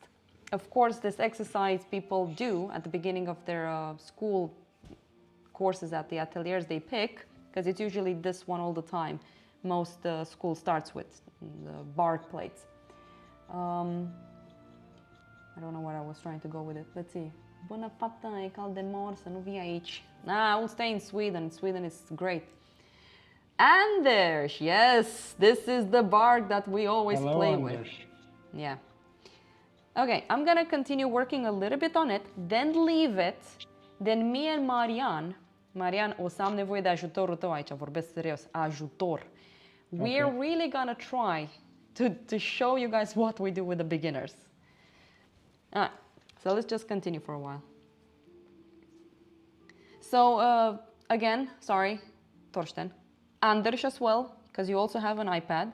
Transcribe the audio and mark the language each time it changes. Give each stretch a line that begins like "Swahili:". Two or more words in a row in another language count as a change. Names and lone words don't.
English: Of course, this exercise people do at the beginning of their school courses at the ateliers they pick, because it's usually this one all the time. Most school starts with the bark plates. I don't know where I was trying to go with it. Let's see.
Romanian: Bună fata, e cald de mor, să nu vii aici.
English: Nah, I will stay in Sweden. Sweden is great. Anders, yes, this is the bark that we always Hello, play Anders. with. Yeah. Okay, I'm gonna continue working a little bit on it, then leave it, then me and Marian,
Romanian: o să am nevoie de ajutorul tău aici, vorbesc serios, ajutor.
English: We're really gonna try to show you guys what we do with the beginners. Alright, so let's just continue for a while. So, again, sorry, Torsten, Anders as well, because you also have an iPad.